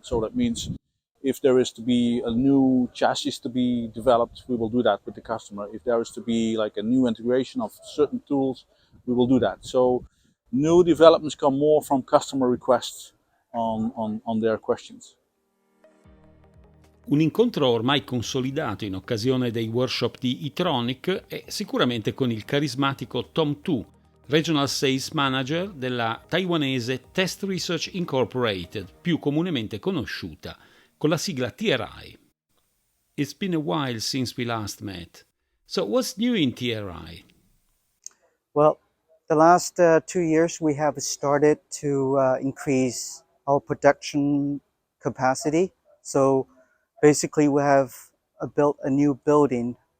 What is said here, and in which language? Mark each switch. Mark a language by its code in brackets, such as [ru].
[en] So that means if there is to be a new chassis to be developed, we will do that with the customer. If there is to be like a new integration of certain tools, we will do that. So new developments come more from customer requests on their questions. [it] Un incontro ormai consolidato in occasione dei workshop di I-Tronik è sicuramente con il carismatico Tom Tu, Regional Sales Manager della taiwanese Test Research Incorporated, più comunemente conosciuta con la sigla TRI. [en] It's been a while since we last met. So what's new in TRI? Well, the last 2 years we have started to increase our production capacity. So basically we have built a new building.